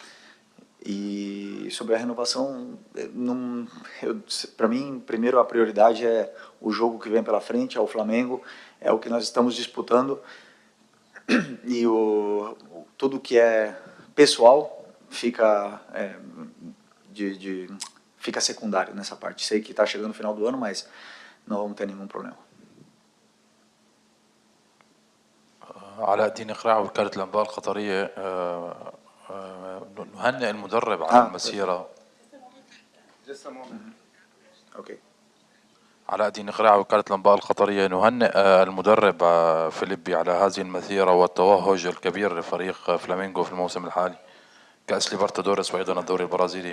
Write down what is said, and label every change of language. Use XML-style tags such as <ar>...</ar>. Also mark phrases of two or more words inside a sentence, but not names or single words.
<pt>E sobre a renovação, para mim, primeiro a prioridade é o jogo que vem pela frente, é o Flamengo, é o que nós estamos disputando, e tudo que é pessoal fica, fica secundário nessa parte. Sei que está chegando no final do ano, mas não vamos ter nenhum problema.</pt> <ar>علاء الدين إقراع وكالة الأنباء القطرية نهنئ المدرب على المسيرة. علاء الدين إقراع وكالة الأنباء القطرية نهنئ المدرب فيليبي على هذه المسيرة والتوهج الكبير لفريق فلامينغو في الموسم الحالي كأس ليبرتادوريس وأيضا الدوري البرازيلي.</ar>